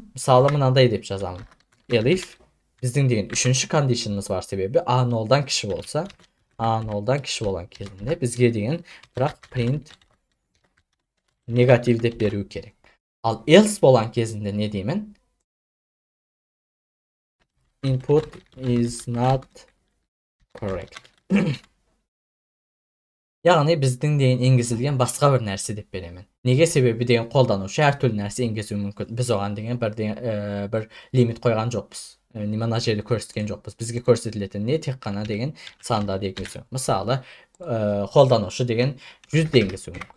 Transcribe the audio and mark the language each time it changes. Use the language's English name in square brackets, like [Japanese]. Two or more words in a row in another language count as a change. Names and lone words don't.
[Kazakh] Мысалы мынандай деп жазамын. Elif біздің деген үшінші кондишнымыз бар себебі a 0-дан кіші болса, a 0-дан кіші болған кезінде бізге деген бірақ print негатив деп беру керек. Ал else болған кезінде не деймін? [English] Input is not correct. [Kazakh] Яғни біздің деген енгізілген басқа бір нәрсе деп беремін. Неге? Себебі деген қолданушы әртүрлі нәрсе енгізуі мүмкін. Біз оған деген бір лимит қойған жоқпыз. Мына жерде көрсеткен жоқпыз. Бізге көрсетілетін не? Тек қана деген сандарды енгізу. Мысалы, қолданушы деген 100 енгізуі мүмкін.